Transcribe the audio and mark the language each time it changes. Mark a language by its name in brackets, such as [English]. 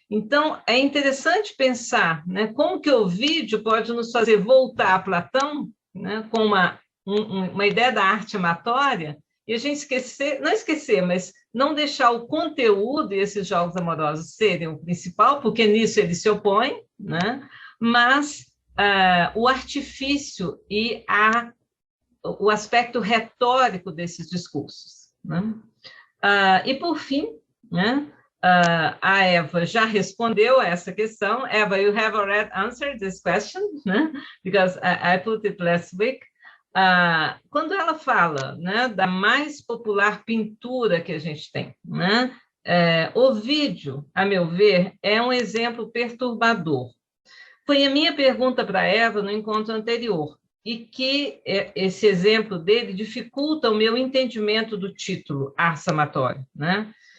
[Portuguese] Então, é interessante pensar, né, como que o Ovídio pode nos fazer voltar a Platão, né, com uma ideia da arte amatória, e a gente não esquecer, mas não deixar o conteúdo e esses jogos amorosos serem o principal, porque nisso ele se opõe, né? Mas o artifício e o aspecto retórico desses discursos, né? E, por fim, né, a Eva já respondeu a essa questão. [English] Eva, you have already answered this question, né? Because I put it last week. [Portuguese] Quando ela fala, né, da mais popular pintura que a gente tem, né, Ovídio, a meu ver, é um exemplo perturbador. Foi a minha pergunta para Eva no encontro anterior, e que esse exemplo dele dificulta o meu entendimento do título, Ars Amatória, né?